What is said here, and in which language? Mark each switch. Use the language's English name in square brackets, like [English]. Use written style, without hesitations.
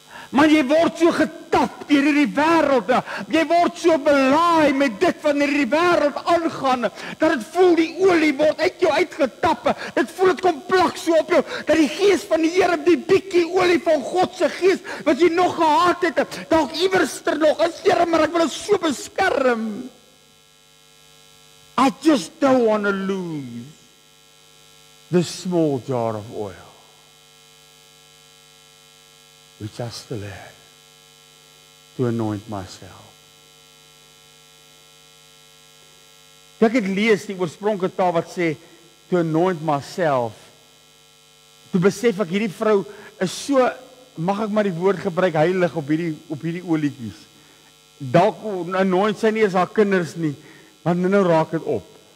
[Afrikaans] Maar jy word so getap deur hierdie wêreld. Jy word so belaai met dit wat in hierdie wêreld aangaan, dat dit voel die olie word uit jou uitgetap. Dit voel dit kom plak so op jou, dat die gees van die Here, die bietjie olie van God se gees wat jy nog gehad het, dalk iewerster nog is, Here, maar ek wil dit so beskerm. [English] I just don't want to lose this small jar of oil, which I still have to anoint myself. [Afrikaans] Ek het lees die oorspronklike taal wat sê [English] to anoint myself. [Afrikaans] Toe besef ek hierdie vrou is so, mag ek maar die woord gebruik, heilig op hierdie olietjies. Dalk anoint sy nie eens haar kinders nie, maar nou raak dit op.